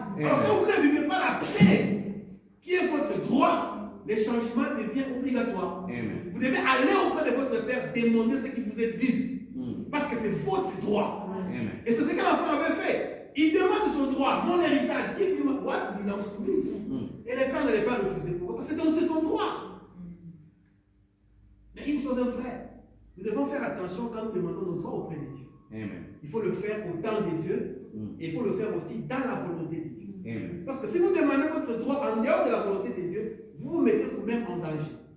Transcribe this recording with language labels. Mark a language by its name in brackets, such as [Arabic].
[French] Alors quand vous ne vivez pas la paix, qui est votre droit, le changement devient obligatoire. Amen. Vous devez aller auprès de votre Père, demander ce qui vous est dit. Parce que c'est votre droit. Amen. Et c'est ce que l'enfant avait fait. Il demande son droit, mon héritage. [English] Give me what belongs to me. [French] Et le Père n'allait pas refuser. Pourquoi? Parce que c'est aussi son droit. Mais une chose est vraie. Nous devons faire attention quand nous demandons nos droits auprès de Dieu. Amen. Il faut le faire au temps de Dieu. Et il faut le faire aussi dans la volonté de Dieu. Amen. Parce que si vous demandez votre droit en dehors de la volonté de Dieu, vous vous mettez vous-même en danger.